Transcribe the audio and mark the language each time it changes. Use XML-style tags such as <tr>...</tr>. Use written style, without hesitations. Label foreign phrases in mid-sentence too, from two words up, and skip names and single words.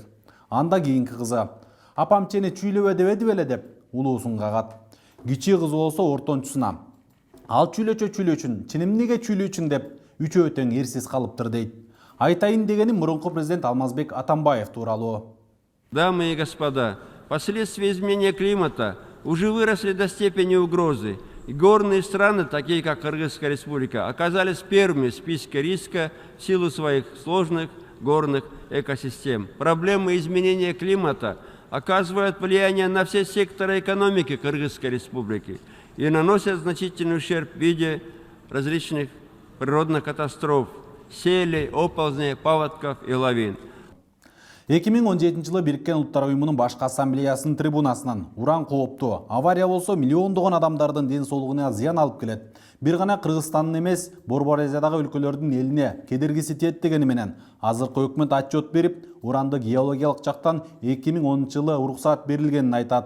<ky>Анда кийинки кызы «Апам сени чүйлөбө дебеди беле» деп улуусун кагат. Кичи кызы болсо ортончусуна «Ал чүйлөчүн, чын эмнеге чүйлөчүн» деп үчөө тең эрсиз калыптыр дейт. Айтайын дегеним мурунку президент Алмазбек Атамбаев тууралуу.</ky> <ru>Дамы и господа, последствия изменения климата уже выросли до степени угрозы. И горные страны, такие как Кыргызская республика, оказались первыми в списке риска в силу своих сложных горных экосистем. Проблемы изменения климата оказывают влияние на все секторы экономики Кыргызской республики и наносят значительный ущерб в виде различных природных катастроф, селей, оползней, паводков и лавин.</ru> <ky>2017 жылы Бириккен Улуттар Уюмунун башкы ассамблеясынын трибунасынан уран кооптуу авария болсо миллиондогон адамдардын ден соолугуна зыян алып келет. Бир гана Кыргызстандын эмес, Борбор Азиядагы өлкөлөрдүн элине кедергиси тиет дегени менен азыркы өкмөт отчет берип, уранды геологиялык жактан 2010 жылы уруксаат берилгенин айтат.</ky>